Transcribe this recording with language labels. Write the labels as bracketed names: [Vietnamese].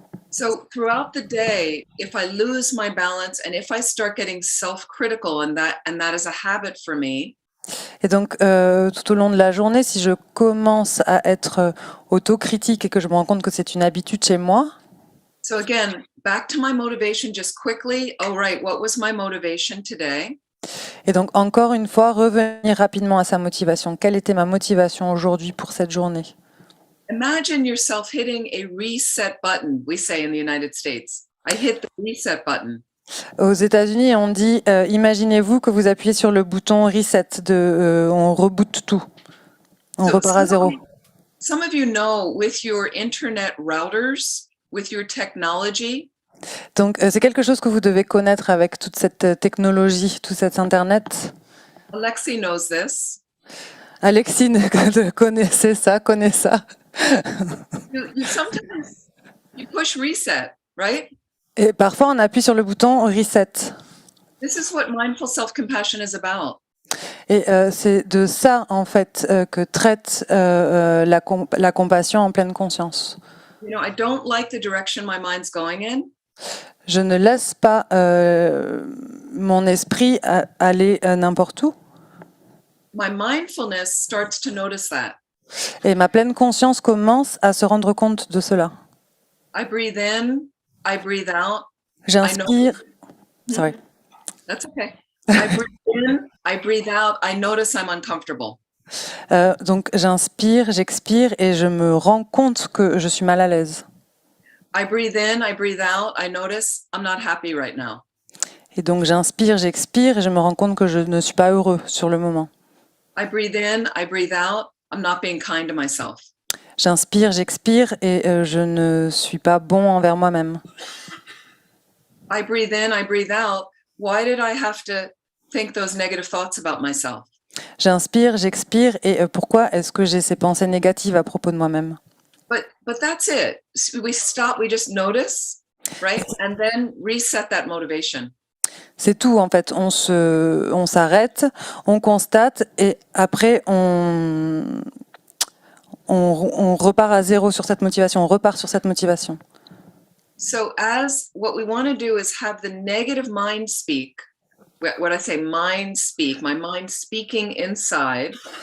[English] So throughout the day, if I lose my balance and if I start getting self-critical, and that is a habit for me. [French] Et donc, tout au long de la journée, si je commence à être autocritique et que je me rends compte que c'est une habitude chez moi. [English] So again, back to my motivation just quickly. Oh, right, what was my motivation today? [French] Et donc, encore une fois, revenir rapidement à sa motivation. Quelle était ma motivation aujourd'hui pour cette journée? [English] Imagine yourself hitting a reset button, we say in the United States. I hit the reset button. [French] Aux États-Unis, on dit imaginez-vous que vous appuyez sur le bouton reset, on reboot tout. On repart à zéro. [English] Some of you know, with your internet routers, with your technology. [French] Donc, c'est quelque chose que vous devez connaître avec toute cette technologie, tout cet Internet. [English] Alexi knows this. [French] Alexis connaît ça. [English] Sometimes you push reset, right? [French] Et parfois, on appuie sur le bouton reset. [English] This is what mindful self-compassion is about. [French] Et c'est de ça, en fait, que traite la compassion en pleine conscience. [English] You know, I don't like the direction my mind's going in. [French] Je ne laisse pas mon esprit aller n'importe où. [English] My mindfulness starts to notice that. [French] Et ma pleine conscience commence à se rendre compte de cela. [English] I breathe in, I breathe out. [French] J'inspire. [English] Sorry. That's okay. I breathe in, I breathe out. I notice I'm uncomfortable. [French] Donc j'inspire, j'expire et je me rends compte que je suis mal à l'aise. [English] I breathe in, I breathe out. I notice I'm not happy right now. [French] Et donc j'inspire, j'expire et je me rends compte que je ne suis pas heureux sur le moment. [English] I breathe in, I breathe out. I'm not being kind to myself. [French] J'inspire, j'expire et je ne suis pas bon envers moi-même. [English] I breathe in, I breathe out. Why did I have to think those negative thoughts about myself? [French] J'inspire, j'expire et pourquoi est-ce que j'ai ces pensées négatives à propos de moi-même? [English] But that's it. We stop, we just notice, right? And then reset that motivation. [French] C'est tout en fait. On s'arrête, on constate et après on repart à zéro sur cette motivation, on repart sur cette motivation. [English] So as what we want to do is have the negative mind speak. What I say mind speak, my mind speaking inside.